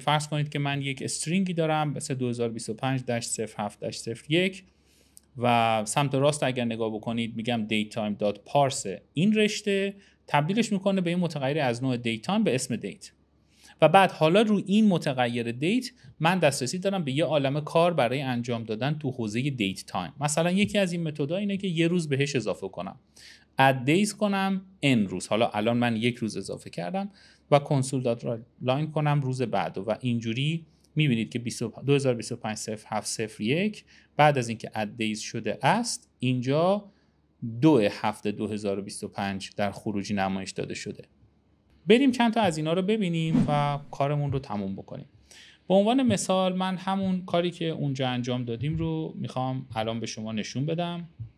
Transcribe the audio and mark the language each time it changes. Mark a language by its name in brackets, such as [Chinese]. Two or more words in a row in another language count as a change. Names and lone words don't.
[Persian] فرض کنید که من یک استرینگی دارم مثل 2025-07-01 و سمت راست اگر نگاه بکنید میگم datetime.parse این رشته تبدیلش میکنه به این متغیر از نوع دیت به اسم دیت و بعد حالا رو این متغیر دیت من دسترسی دارم به یه عالمه کار برای انجام دادن تو حوزه [English] date time. [Persian] مثلا یکی از این متدها اینه که یه روز بهش اضافه کنم، [English] add days [Persian] کنم n روز، حالا الان من یک روز اضافه کردم و [English] console dot line [Persian] کنم روز بعد و اینجوری میبینید که 2025-07-01 بعد از اینکه [English] add days [Persian] شده است اینجا 2/7/2025 در خروجی نمایش داده شده. بریم چند تا از اینا رو ببینیم و کارمون رو تموم بکنیم. به عنوان مثال من همون کاری که اونجا انجام دادیم رو میخوام الان به شما نشون بدم.